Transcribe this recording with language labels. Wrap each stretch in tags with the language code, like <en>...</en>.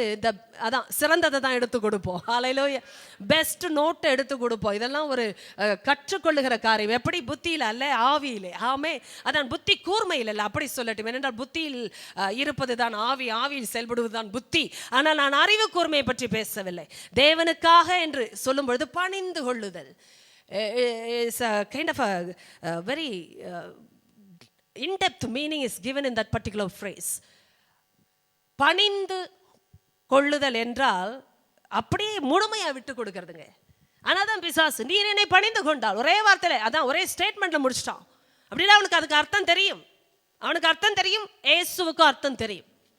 <ta>வந்து அதான் சிறந்ததை தான் எடுத்து கொடுப்போம். ஹல்லேலூயா. பெஸ்ட் நோட்டை எடுத்து கொடுப்போம். இதெல்லாம் ஒரு கற்றுக்கொள்ளுகிற காரியம். எப்படி புத்தியில் அல்ல, ஆவியிலே. ஆமே. அதான் புத்தி கூர்மையில் அல்ல, அப்படி சொல்லட்டும். ஏனென்றால் புத்தியில் இருப்பது தான் ஆவி, ஆவியில் செயல்படுவது தான் புத்தி. ஆனால் நான் அறிவு கூர்மையை பற்றி பேசவில்லை.</ta> <en>தேவனுக்காக என்று சொல்லும் பொழுது</en> <ta>பணிந்து கொள்ளுதல்</ta> <en>is a kind of a very in-depth meaning is given in that particular phrase.</en> <ta>பணிந்து கொள்ளுதல் என்றால் அப்படியே முழுமையாக விட்டு கொடுக்கறதுங்க. ஆனால் தான் பிசாசு, நீர் என்னை பணிந்து கொண்டால், ஒரே வார்த்தையில், அதான் ஒரே ஸ்டேட்மெண்ட்டில் முடிச்சிட்டான். அப்படின்னா அவனுக்கு அதுக்கு அர்த்தம் தெரியும். அவனுக்கு அர்த்தம் தெரியும், இயேசுவுக்கும் அர்த்தம் தெரியும்.</ta>